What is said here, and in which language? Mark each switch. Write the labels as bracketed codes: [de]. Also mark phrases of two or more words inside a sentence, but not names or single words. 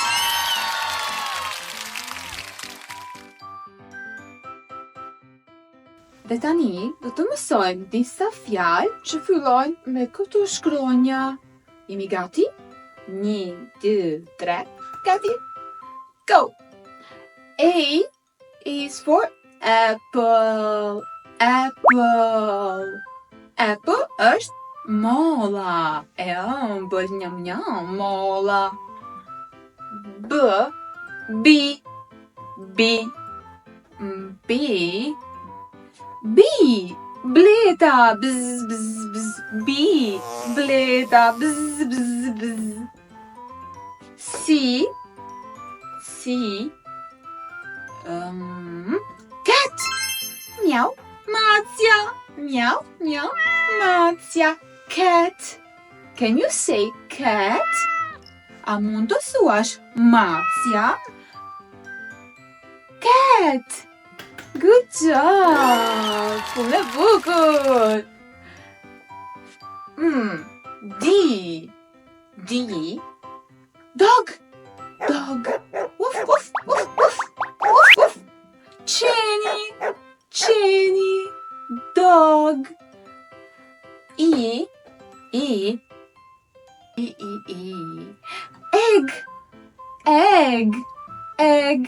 [sq] Dhe tani do të mësojmë disa fjalë që fillojnë me këto shkronja. Jemi gati? 1, 2, 3, gati? [en] Go! A is for apple. Apple. Apple [sq] është molla. E ëmbël, njam njam, molla. B. Bleta, bzz, bzz, bzz. B, bleta, bzz, bzz, bzz. [en] C, cat. [sq] Miau, Macia. Miau, miau, Macia. [en] Cat. Can you say cat? [sq] A mund të thuash Macia? [en] Cat. Good job! [sq] Punë e bukur! D. [en] Dog. Woof, woof, woof, woof, woof, woof. Jenny. Dog. E. Egg.